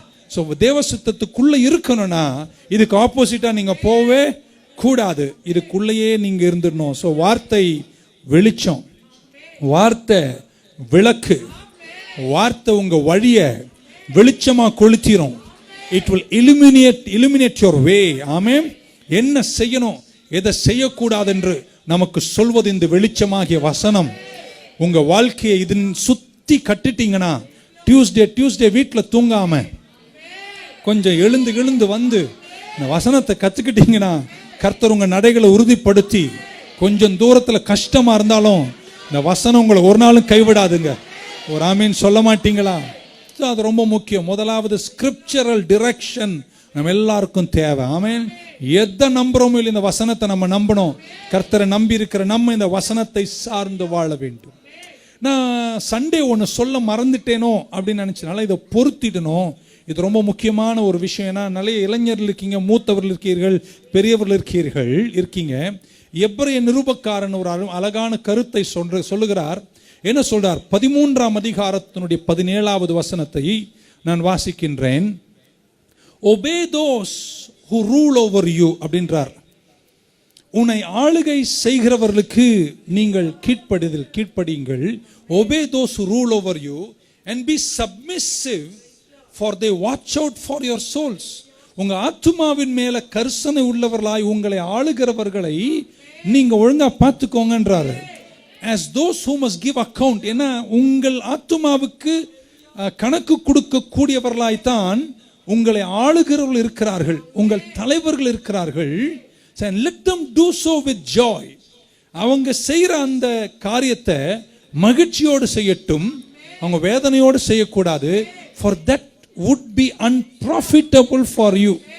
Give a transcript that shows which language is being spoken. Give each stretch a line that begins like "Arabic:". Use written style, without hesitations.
Tamil: So தேவ சித்தத்துக்குள்ள இருக்கணும்னா இதுக்கு ஆப்போசிட்டா நீங்க போவே கூடாது, இதுக்குள்ளேயே நீங்க இருந்துடணும். சோ வார்த்தை வெளிச்சம், வார்த்தை விளக்கு, வார்த்தை உங்க வழிய வெளிச்சமா கொளுத்திரும்.
English: It will illuminate your way.
Tamil: ஆமென். என்ன செய்யணும், எதை செய்யக்கூடாது என்று நமக்கு சொல்வது இந்த வெளிச்சமாகிய வசனம். உங்க வாழ்க்கையை இதன் சுத்தி கட்டிட்டீங்கன்னா, டியூஸ்டே வீட்டில் தூங்காம கொஞ்சம் எழுந்து வந்து இந்த வசனத்தை கத்துக்கிட்டீங்கன்னா கர்த்தர் உங்க நடைகளை உறுதிப்படுத்தி, கொஞ்சம் தூரத்துல கஷ்டமா இருந்தாலும் இந்த வசனம் உங்களை ஒரு நாளும் கைவிடாதுங்க. ஒரு ஆமீன் சொல்ல மாட்டீங்களா? அது ரொம்ப முக்கியம். முதலாவது ஸ்கிரிப்சரல் டிரெக்ஷன் நம்ம எல்லாருக்கும் தேவை. ஆமென். எதை நம்புறோமோ இல்லை, இந்த வசனத்தை நம்ம நம்பணும். கர்த்தரை நம்பி இருக்கிற நம்ம இந்த வசனத்தை சார்ந்து வாழ வேண்டும். நான் சண்டே ஒன்று சொல்ல மறந்துட்டேனோ அப்படின்னு நினைச்சனால இதை பொருத்திடணும். இது ரொம்ப முக்கியமான ஒரு விஷயம். ஏன்னா நிறைய இளைஞர்கள் இருக்கீங்க, மூத்தவர்கள் இருக்கீர்கள், பெரியவர்கள் இருக்கீங்க. எபிரேய நிருபக்காரன் ஒரு அழகான கருத்தை சொல்லுகிறார். என்ன சொல்றார்? 13ஆம் அதிகாரத்தினுடைய 17வது வசனத்தை நான் வாசிக்கின்றேன்.
English: Obey those who rule over you அப்படின்றார்.
Tamil: உன்னை ஆளுகை செய்கிறவர்களுக்கு நீங்கள் கீழ்ப்படியுங்கள்.
English: Obey those who rule over you and be submissive, for they watch out for your souls.
Tamil: உங்க ஆத்துமாவின் மேல கரிசனை உள்ளவர்களாய் உங்களை ஆளுகிறவர்களை நீங்க ஒழுங்கா பார்த்துக்கோங்கன்றாரு.
English: as those who must give account.
Tamil: ஏன்னா உங்கள் ஆத்துமாவுக்கு கணக்கு கொடுக்க கூடியவர்களாய்த்தான் உங்களை ஆளுகிறவர்கள் இருக்கிறார்கள், உங்கள் தலைவர்கள் இருக்கிறார்கள்.
English: let them do so with joy.
Tamil: அவங்க செய்யற அந்த காரியத்தை மகிழ்ச்சியோடு செய்யட்டும், அவங்க வேதனையோடு செய்யக்கூடாது.
English: for that would be unprofitable for you.